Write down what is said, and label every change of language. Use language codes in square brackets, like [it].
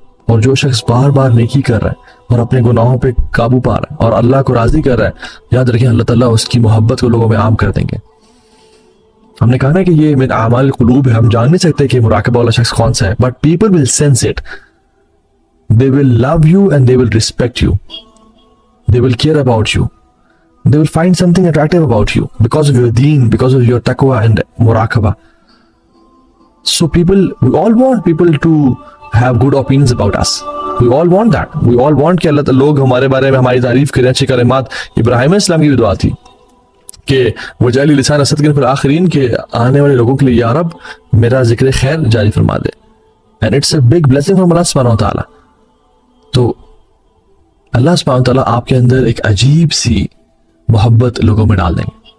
[ur] اور جو شخص بار بار نیکی کر رہا ہے اور اپنے گناہوں پہ قابو پا رہا ہے اور اللہ کو راضی کر رہا ہے، یاد رکھیں اللہ تعالیٰ اس کی محبت کو لوگوں میں عام کر دیں گے. ہم نے کہا نا کہ یہ من اعمال القلوب ہے، ہم جان نہیں سکتے کہ مراقبہ والا شخص کون سا ہے، [en] But people will sense it. they will love you and they will respect you, they will care about you, they will find something attractive about you because of your deen, because of your taqwa and muraqabah. So we all want people to have good opinions about us. We all want that. We all want [ur] کہ اللہ تعالیٰ لوگ ہمارے بارے میں ہماری تعریف کریں، اچھی کلمات. ابراہیم علیہ السلام کی بھی دعا تھی کہ [ar] وجعلی لسان صدق فی الآخرین [ur] کہ آنے والے لوگوں کے لیے یا رب میرا ذکر خیر جاری فرما دے. [en] and it's a big blessing from [ur] اللہ سبحانہ وتعالیٰ. تو اللہ سبحانہ وتعالیٰ آپ کے اندر ایک عجیب سی محبت لوگوں میں ڈال دیں گے.